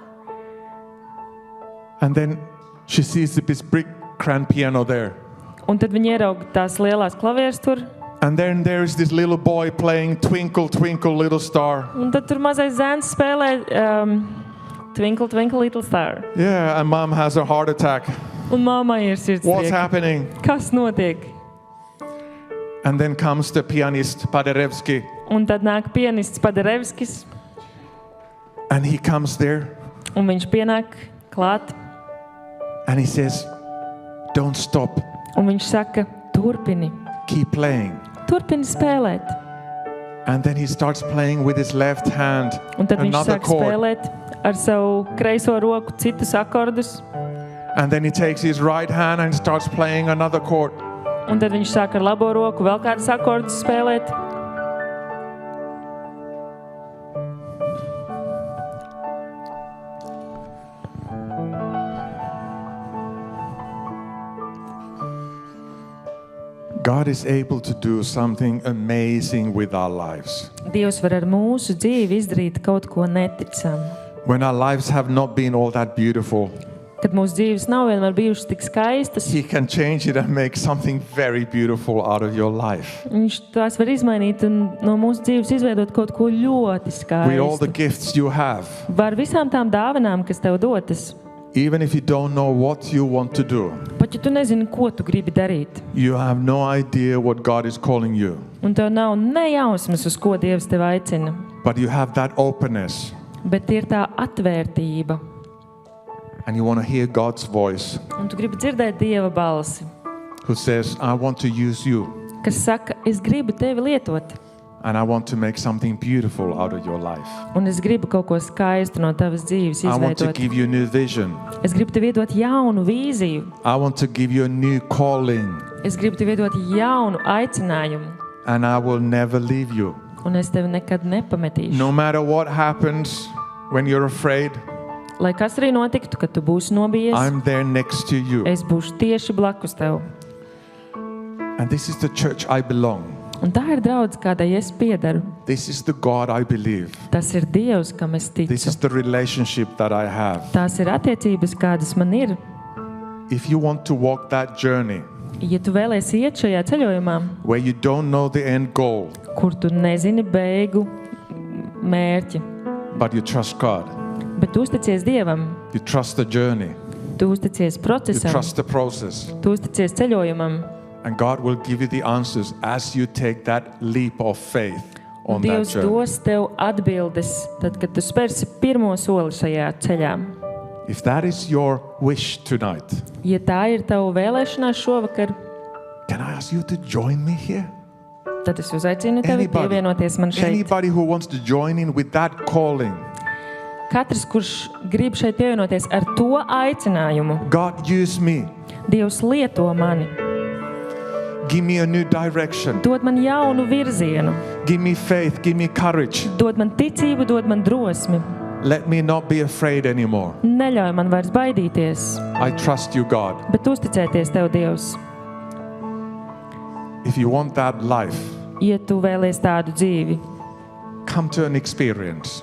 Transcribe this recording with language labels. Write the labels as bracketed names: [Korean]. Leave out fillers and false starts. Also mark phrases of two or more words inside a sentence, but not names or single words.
[English] And then she sees this big grand piano there. [Latvian] Un tad viņi ieraug tās lielās klavieres tur. [English] And then there is this little boy playing Twinkle, Twinkle, Little Star. [Latvian] Un tad tur mazais zēns spēlē Twinkle, Twinkle, Little Star. [English] Yeah, and mom has a heart attack. [Latvian] Un mammai ir [English] What's [Latvian] sirdsprieka. [English] happening? [Latvian] Kas notiek? [English] And then comes the pianist Paderewski. [Latvian] Un tad nāk pianists Paderewskis. [English] And he comes there [Latvian] Un viņš pienāk klāt. [English] and he says, don't stop, [Latvian] Un viņš saka, turpini. [English] keep playing. [Latvian] Turpini spēlēt. [English] And then he starts playing with his left hand [Latvian] Un tad viņš [English] another [Latvian] sāk [English] chord. [Latvian] spēlēt ar savu kreiso roku citus akordus. [English] And then he takes his right hand and starts playing another chord. [Latvian] Un tad viņš sāk ar labo roku vēl kādus akordus spēlēt. [English] God is able to do something amazing with our lives. [Latvian] Dievs var ar mūsu dzīvi izdarīt kaut ko neticamu. [English] When our lives have not been all that beautiful, [Latvian] Kad mūsu dzīves nav vienmēr bijušas tik skaistas, [English] He can change it and make something very beautiful out of your life. [Latvian] viņš tās var izmainīt un no mūsu dzīves izveidot kaut ko ļoti [English] With all the [Latvian] skaistu. [English] gifts you have, [Latvian] Var visām tām dāvanām, kas tev dotas, [English] even if you don't know what you want to do, [Latvian] pat ja tu nezini, ko tu gribi darīt, [English] you have no idea what God is calling you, [Latvian] un tev nav ne jausmas, uz ko Dievs tev aicina, [English] but you have that openness [Latvian] bet ir tā atvērtība, [English] and you want to hear God's voice [Latvian] un tu gribi dzirdēt Dieva balsi, [English] who says, I want to use you [Latvian] kas saka, es gribu tevi lietot, [English] and I want to make something beautiful out of your life. [Latvian] un es gribu kaut ko skaistu no tavas dzīves [English] I want to [Latvian] izveidot. [English] give you a new vision. [Latvian] Es gribu tev iedot jaunu vīziju, [English] I want to give you a new calling, [Latvian] es gribu tev iedot jaunu aicinājumu, [English] and I will never leave you. [Latvian] un es tevi nekad nepametīšu. [English] No matter what happens when you're afraid, [Latvian] Lai kas arī notiktu, kad tu būsi nobijies, [English] I'm there next to you. [Latvian] es būšu tieši blakus tev. [English] And this is the church I belong. [Latvian] Un tā ir draudz, kādai es piedaru. [English] This is the God I believe. [Latvian] Tas ir Dievs, kam es [English] This is [Latvian] ticu. [English] the relationship that I have. [Latvian] Tās ir attiecības, kādas man ir. [English] If you want to walk that journey [Latvian] Ja tu vēlies iet šajā ceļojumā, [English] where you don't know the end goal, [Latvian] kur tu nezini beigu mērķi, [English] but you trust God. [Latvian] bet tu uzticies Dievam, [English] You trust the journey. [Latvian] tu uzticies [English] You [Latvian] procesam, [English] trust the process. [Latvian] tu uzticies ceļojumam. [English] And God will give you the answers as you take that leap of faith on that [Latvian] Dievs [English] journey. [Latvian] dos tev atbildes, tad, kad tu spērsi pirmo soli šajā ceļā. [English] If that is your wish tonight, [Latvian] Ja tā ir tava vēlēšanās šovakar, [English] can I ask you to join me here? [Latvian] tad es uzaicinu tevi pievienoties man šeit. [English] Anybody who wants to join in with that calling, [Latvian] Katrs, kurš grib šeit pievienoties ar to aicinājumu, [English] God use me, [Latvian] Dievs lieto mani, [English] give me a new direction, [Latvian] dod man jaunu virzienu, [English] give me faith, give me courage. [Latvian] dod man ticību, dod man drosmi. [English] Let me not be afraid anymore. [Latvian] Neļauj man vairs baidīties, [English] I trust you, God. [Latvian] bet uzticēties tev, Dievs. [English] If you want that life, [Latvian] Ja tu vēlies tādu dzīvi, [English] come to an experience.